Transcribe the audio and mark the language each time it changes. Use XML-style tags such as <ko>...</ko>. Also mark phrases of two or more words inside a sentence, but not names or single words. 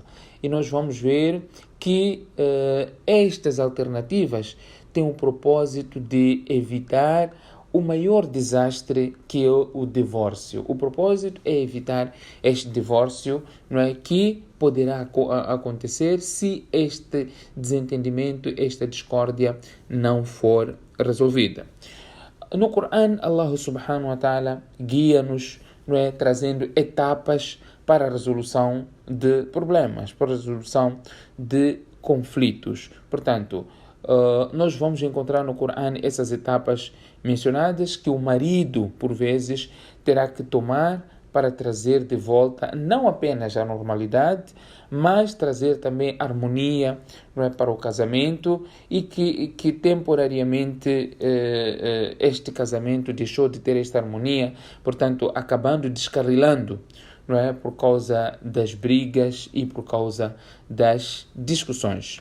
<pt>E nós vamos ver que estas alternativas têm o propósito de evitar o maior desastre, que é o divórcio. O propósito é evitar este divórcio, não é, que poderá acontecer se este desentendimento, esta discórdia não for resolvida. No Corão,</pt> <ar>الله سبحانه وتعالى</ar> <pt>guia-nos, não é, trazendo etapas para a resolução de problemas, para a resolução de conflitos. Portanto, nós vamos encontrar no Corão essas etapas mencionadas que o marido, por vezes, terá que tomar para trazer de volta não apenas a normalidade, mas trazer também harmonia, não é, para o casamento e que temporariamente este casamento deixou de ter esta harmonia, portanto, acabando descarrilando, não é, por causa das brigas e por causa das discussões.</pt>